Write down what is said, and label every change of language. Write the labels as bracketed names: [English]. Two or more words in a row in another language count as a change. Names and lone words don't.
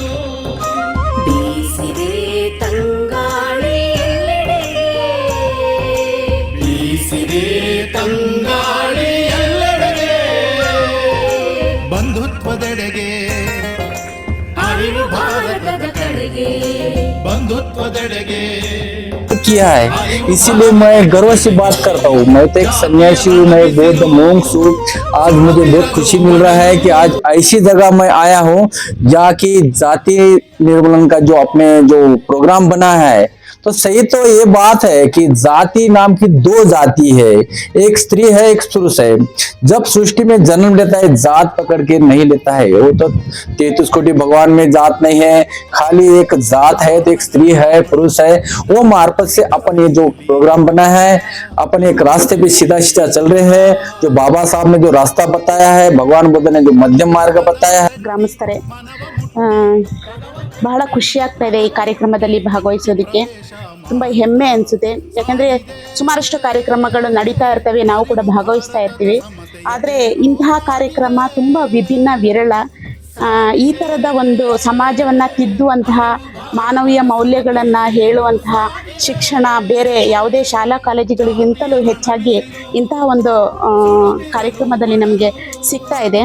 [Kannada] ಬೀಸಿದೆ ತಂಗಾಳಿ ಎಲ್ಲೆಡೆಗೆ, ಬೀಸಿದೆ ತಂಗಾಳಿ ಎಲ್ಲೆಡೆಗೆ, ಬಂಧುತ್ವದೆಡೆಗೆ ಅರಿವು ಭಾರತದ ಕಡೆಗೆ, ಬಂಧುತ್ವದೆಡೆಗೆ [Hindi] किया है। इसीलिए मैं गर्व से बात करता हूँ। मैं तो एक सन्यासी हूँ, मैं बौद्ध मोंक्स हूँ। आज मुझे बहुत खुशी मिल रहा है कि आज ऐसी जगह मैं आया हूँ जहाँ की जाति निर्मूलन का जो अपने जो प्रोग्राम बना है, तो सही तो ये बात है कि जाति नाम की दो जाति है, एक स्त्री है एक पुरुष है। जब सृष्टि में जन्म लेता है जात पकड़ के नहीं लेता है, वो तो 33 कोटि भगवान में जात नहीं है, खाली एक जात है, तो एक स्त्री है पुरुष है। वो मार्फत से अपन ये जो प्रोग्राम बना है, अपन एक रास्ते पे सीधा सीधा चल रहे हैं। जो बाबा साहब ने जो रास्ता बताया है, भगवान बुद्ध ने जो मध्यम मार्ग बताया है। [Kannada] ಗ್ರಾಮಸ್ಥರೇ, ಬಹಳ ಖುಷಿ ಆಗ್ತಾ ಇದೆ ಈ ಕಾರ್ಯಕ್ರಮದಲ್ಲಿ ಭಾಗವಹಿಸೋದಕ್ಕೆ. ತುಂಬ ಹೆಮ್ಮೆ ಅನಿಸುತ್ತೆ. ಯಾಕಂದರೆ ಸುಮಾರಷ್ಟು ಕಾರ್ಯಕ್ರಮಗಳು ನಡೀತಾ ಇರ್ತವೆ, ನಾವು ಕೂಡ ಭಾಗವಹಿಸ್ತಾ ಇರ್ತೀವಿ. ಆದರೆ ಇಂತಹ ಕಾರ್ಯಕ್ರಮ ತುಂಬ ವಿಭಿನ್ನ, ವಿರಳ. ಈ ಥರದ ಒಂದು ಸಮಾಜವನ್ನು ತಿದ್ದುವಂತಹ, ಮಾನವೀಯ ಮೌಲ್ಯಗಳನ್ನು ಹೇಳುವಂತಹ ಶಿಕ್ಷಣ ಬೇರೆ ಯಾವುದೇ ಶಾಲಾ ಕಾಲೇಜುಗಳಿಗಿಂತಲೂ ಹೆಚ್ಚಾಗಿ ಇಂತಹ ಒಂದು ಕಾರ್ಯಕ್ರಮದಲ್ಲಿ ನಮಗೆ ಸಿಗ್ತಾ ಇದೆ.